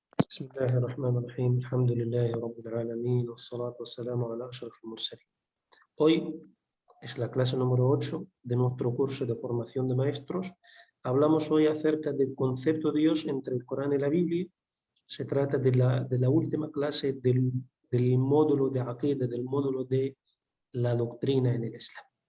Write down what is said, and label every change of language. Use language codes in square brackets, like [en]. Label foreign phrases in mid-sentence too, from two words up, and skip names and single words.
[ar] بسم الله الرحمن الرحيم الحمد لله رب العالمين والصلاة والسلام على أشرف المرسلين. [es] Hoy es la clase número 8 de nuestro curso de formación de maestros. Hablamos hoy acerca del concepto de Dios entre el Corán y la Biblia. Se trata de la última clase del módulo de Aqida, del módulo de la doctrina en el Islam.